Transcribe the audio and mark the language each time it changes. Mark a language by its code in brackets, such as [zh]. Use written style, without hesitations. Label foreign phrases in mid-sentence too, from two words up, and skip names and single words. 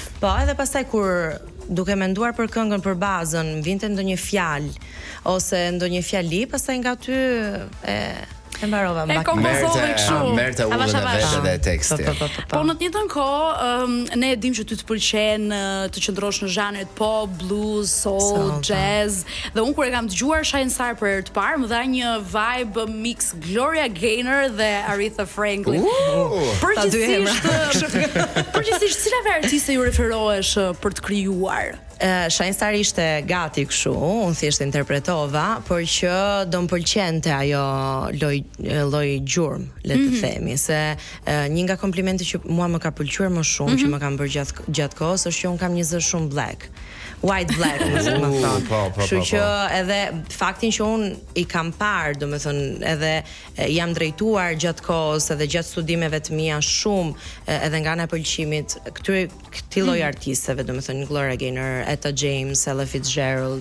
[sq] Po, edhe pastaj kur duke menduar për këngën, për bazën, vinte ndonjë fjalë ose ndonjë fjali, pastaj nga aty e mbarova mbak. E kompozove kështu. Merrte ullën e vetë dhe teksti. Po në të njëjtën kohë, ne e dim që ty të pëlqen të qëndrosh në zhanret pop, blues, soul, jazz. Dhe unë kur e kam dëgjuar Shine Star për herë të parë, më dha një [en] vibe mix [sq] Gloria Gaynor dhe Aretha Franklin. Përgjithsisht, cilave artiste ju referohesh për të krijuar? Shine Star ishte gati kështu, unë thjesht interpretova, por që do më pëlqente ajo lloj gjurmë, le të themi, se një nga komplimentet që mua më ka pëlqyer më shumë, që më kanë bërë gjatë kohës, është që unë kam një zë shumë black. [en] White black, [sq] më thon. Kështu që edhe faktin që unë I kam parë, domethënë, edhe jam drejtuar gjatë kohës edhe gjatë studimeve të mia shumë edhe nga ana e pëlqimit këtij lloji artisteve, domethënë Gloria Gaynor, Etta James, Ella Fitzgerald,